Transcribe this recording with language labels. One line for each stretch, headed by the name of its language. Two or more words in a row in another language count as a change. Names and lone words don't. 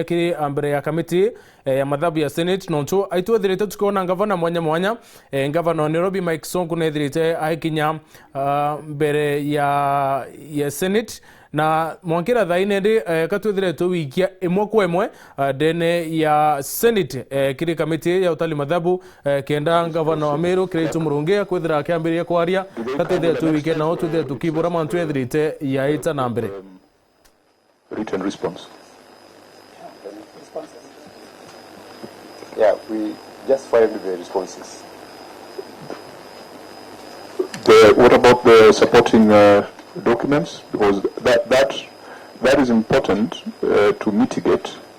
Meru: kiri ambere ya kamiti ya madhabu ya Senate nontu aitu wethirite tukiona ngavana mwanya ngavana wa Nairobi Mike Sonko nethirite aikinya mbere ya Senate na mwankira thaine ndi katwethire tuwikia imwe kwa imwe ndene ya Senate kiri kamiti ya utali madhabu kenda ngavana wa Meru Kiraitu Murungi kwethira akiambiria kwaria katwethire tuwikia na otwethire tukibura mantu ethirite ya ita na mbere
English: written response. Yeah, we just filed the responses. What about the supporting documents? Because that is important to mitigate.